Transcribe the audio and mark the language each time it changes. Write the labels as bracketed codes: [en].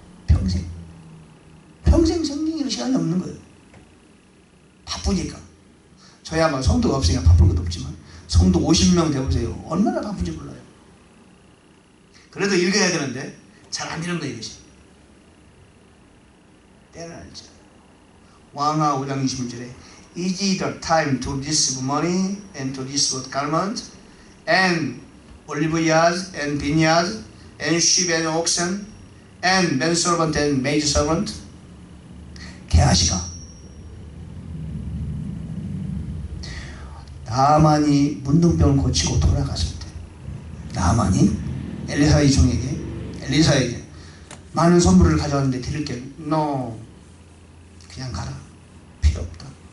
[ko] 평생 성경 읽을 시간이 없는 거예요. 바쁘니까. 저야 막 성도가 없으니까 바쁠 것도 없지만 성도 50명 되보세요. 얼마나 바쁜지 몰라요. 그래도 읽어야 되는데 잘 안 읽는 거예요, 이것이. 때를 알죠. 왕하 5장 21절에 [en] Is it the time to receive money and to receive garment and oliveyards and vineyards and sheep and oxen and manservant and maidservant? [ko] 게하시가 나만이 문둥병을 고치고 돌아갔을 때 나만이 엘리사의 종에게 엘리사에게 많은 선물을 가져왔는데 드릴게. No, 그냥 가라. 필요 없다.